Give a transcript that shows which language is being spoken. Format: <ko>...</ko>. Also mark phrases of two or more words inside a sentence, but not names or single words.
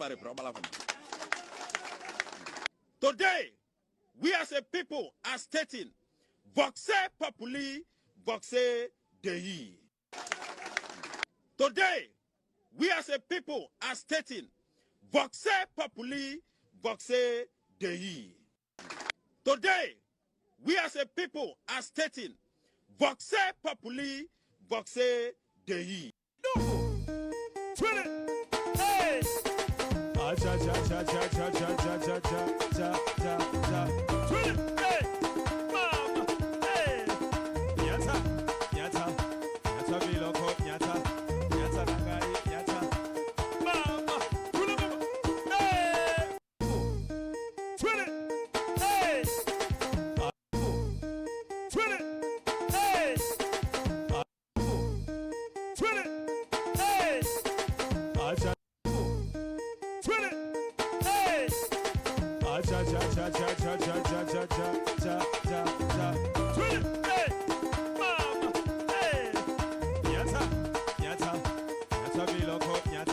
<en>Today, we as a people are stating,</en> <la>voxe populi, voxe Dei.</la> <en>Today, we as a people are stating,</en> <la>voxe populi, voxe Dei.</la> <en>Today, we as a people are stating,</en> <la>voxe populi, voxe Dei. Hey! Ah, cha cha cha cha cha cha cha cha cha cha cha. Hey! Mama! Hey!</la> <ln>Nyata! Nyata! Nyata biloko! Nyata! Nyata nagai! Nyata! Mama! Hey! Hey! Hey! Hey! Acha. Hey! Acha cha cha cha cha cha cha cha cha cha cha. Hey! Mama! Hey! Nyata! Nyata! Nyata biloko! Nyata!</ln>